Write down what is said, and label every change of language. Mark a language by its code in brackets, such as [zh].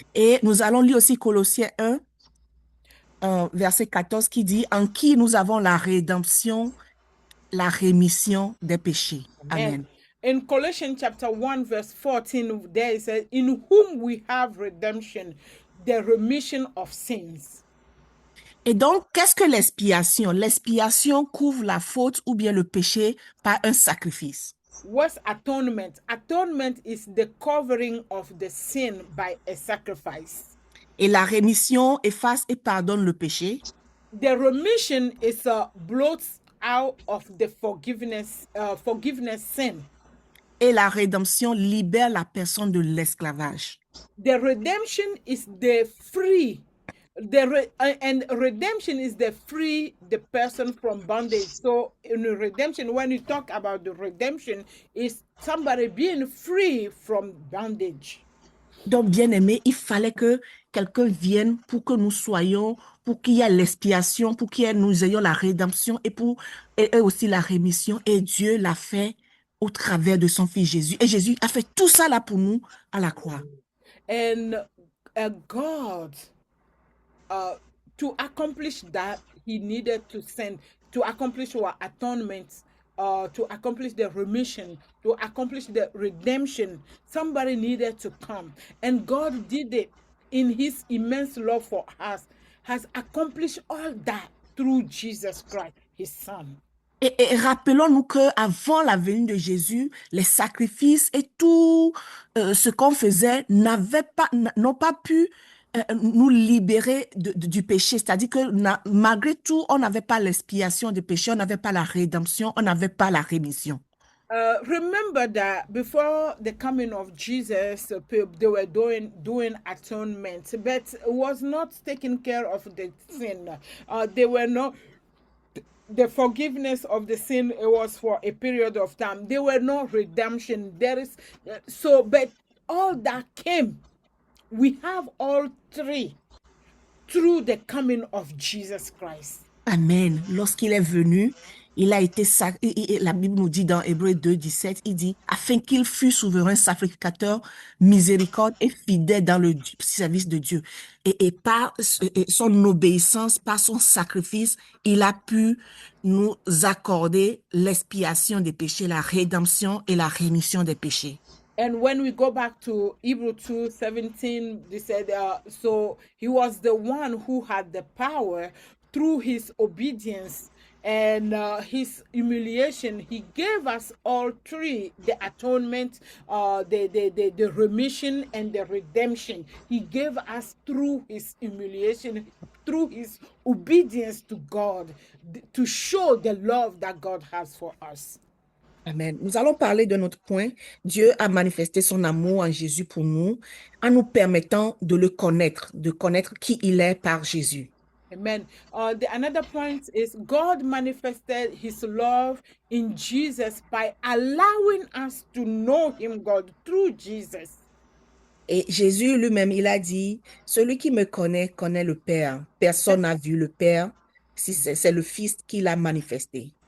[fr] Et nous allons lire aussi Colossiens 1, verset 14, qui dit, en qui nous avons la rédemption, la rémission des péchés. Amen. [en] In Colossians chapter 1, verse 14, there is in whom we have redemption, the remission of sins. [fr] Et donc, qu'est-ce que l'expiation? L'expiation couvre la faute ou bien le péché par un sacrifice. [en] What's atonement? Atonement is the covering of the sin by a sacrifice. [fr] Et la rémission efface et pardonne le péché. [en] The remission is blots out of the forgiveness sin. Et la rédemption libère la personne de l'esclavage. The redemption is the free. And redemption is the free the person from bondage. So in redemption, when you talk about the redemption, is somebody being free from bondage. [fr] Donc, bien aimé, il fallait que quelqu'un vienne pour que nous soyons, pour qu'il y ait l'expiation, pour nous ayons la rédemption et aussi la rémission. Et Dieu l'a fait au travers de son Fils Jésus. Et Jésus a fait tout ça là pour nous à la croix. [en] And God, to accomplish that, he needed to send to accomplish our atonement, to accomplish the remission, to accomplish the redemption. Somebody needed to come, and God did it in his immense love for us, has accomplished all that through Jesus Christ, his son. [fr] Et rappelons-nous qu'avant la venue de Jésus, les sacrifices et tout ce qu'on faisait n'ont pas pu nous libérer du péché. C'est-à-dire que malgré tout, on n'avait pas l'expiation du péché, on n'avait pas la rédemption, on n'avait pas la rémission. [en] Remember that before the coming of Jesus, they were doing atonement, but it was not taking care of the sin. They were not the forgiveness of the sin. It was for a period of time. There were no redemption. There is but all that came. We have all three through the coming of Jesus Christ. Amen. [fr] Lorsqu'il est venu, il a été la Bible nous dit dans Hébreux 2, 17, il dit, afin qu'il fût souverain sacrificateur, miséricorde et fidèle dans le service de Dieu. Et par son obéissance, par son sacrifice, il a pu nous accorder l'expiation des péchés, la rédemption et la rémission des péchés. [en] And when we go back to Hebrew 2:17, they said, so he was the one who had the power through his obedience and his humiliation. He gave us all three: the atonement, the remission, and the redemption. He gave us through his humiliation, through his obedience to God, to show the love that God has for us. Amen. [fr] Nous allons parler de notre point. Dieu a manifesté son amour en Jésus pour nous, en nous permettant de le connaître, de connaître qui il est par Jésus. Amen. [en] Another point is God manifested his love in Jesus by allowing us to know him, God, through Jesus. [fr] Et Jésus lui-même, il a dit, celui qui me connaît, connaît le Père. Personne n'a vu le Père, si c'est le Fils qui l'a manifesté.